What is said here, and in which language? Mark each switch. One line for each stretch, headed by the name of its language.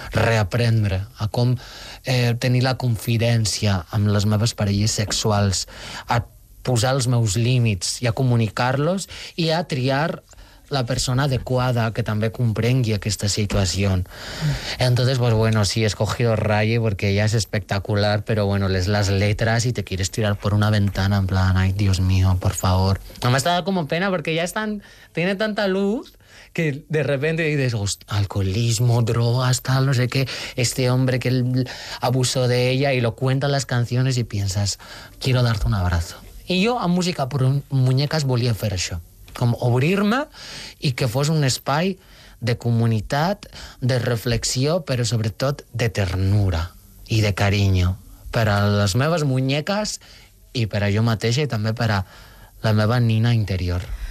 Catalan: Reaprendre a com tenir la confidència amb les meves parelles sexuals, a posar els meus límits i a comunicar-los i a triar la persona adequada que també comprengui aquesta situació.
Spanish: Entonces, pues bueno, sí, he escogido Raye porque ella es espectacular, pero bueno, lees las letras y te quieres tirar por una ventana en plan, ay, Dios mío, por favor. No me está dando como pena porque ya están, tiene tanta luz que de repente dices, alcoholismo, drogas, tal, no sé qué, este hombre que abusó de ella y lo cuenta en las canciones y piensas, quiero darte un abrazo. Y yo a música por muñecas
Catalan: volia fer això. Com obrir-me i que fos un espai de comunitat, de reflexió, però sobretot de ternura i de carinyo per a les meves muñeques i per a jo mateixa i també per a la meva nina interior.